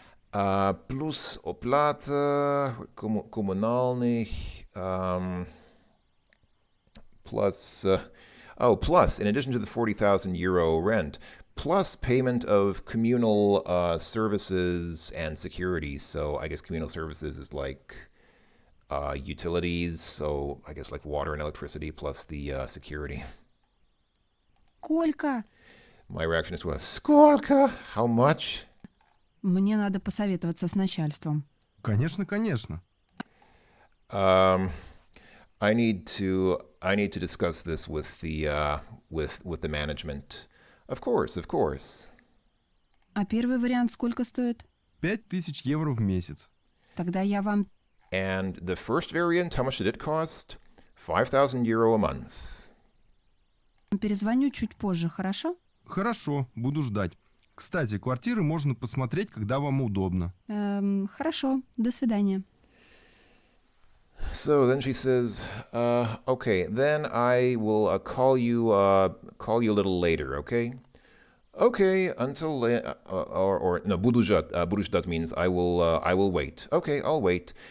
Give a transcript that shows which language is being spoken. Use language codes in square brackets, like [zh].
[en] Plus [ru] oplata коммунальных, [en] plus, in addition to the 40,000 euro rent, plus payment of communal services and securities. So I guess communal services is like utilities, so I guess like water and electricity plus the security. [ru] Сколько? [en] My reaction is, well, сколько? How much? [ru] Мне надо посоветоваться с начальством. Конечно, конечно. [en] I need to discuss this with the management. Of course. [ru] А первый вариант сколько стоит? 5000 евро в месяц. Тогда я вам... [en] And the first variant, how much did it cost? 5,000 euro a month. [ru] Перезвоню чуть позже, хорошо? Хорошо, буду ждать. Кстати, квартиры можно посмотреть, когда вам удобно. Хорошо, до свидания. [en] So then she says, okay, then I will call you a little later, okay? Okay, until or no, [ru] буду ждать [en] means I will wait. Okay, I'll wait.